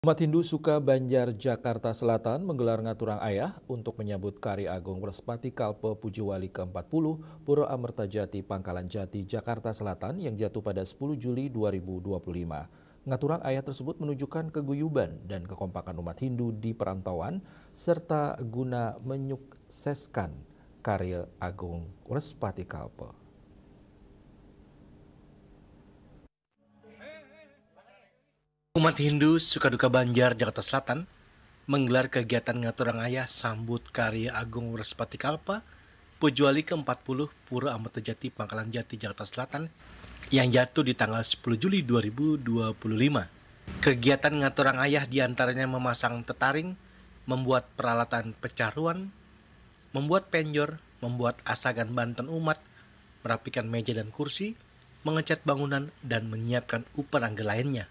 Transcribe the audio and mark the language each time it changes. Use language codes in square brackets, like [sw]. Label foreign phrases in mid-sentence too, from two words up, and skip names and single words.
[id] Umat Hindu Sukabanjar, Jakarta Selatan menggelar Ngaturang Ayah untuk menyambut Kari Agung Wrespati Kalpe Pujiwali ke-40 Pura Amertajati Pangkalan Jati, Jakarta Selatan yang jatuh pada 10 Juli 2025. Ngaturang Ayah tersebut menunjukkan keguyuban dan kekompakan umat Hindu di perantauan serta guna menyukseskan karya Agung Wrespati Kalpe. Umat Hindu Sukaduka Banjar, Jakarta Selatan menggelar kegiatan Ngaturang Ayah sambut karya Agung Wrespati Kalpa Pujiwali ke-40 Pura Amertajati Pangkalan Jati, Jakarta Selatan yang jatuh di tanggal 10 Juli 2025. Kegiatan Ngaturang Ayah diantaranya memasang tetaring, membuat peralatan pecaruan, membuat penjor, membuat asagan banten umat, merapikan meja dan kursi, mengecat bangunan, dan menyiapkan upacara lainnya.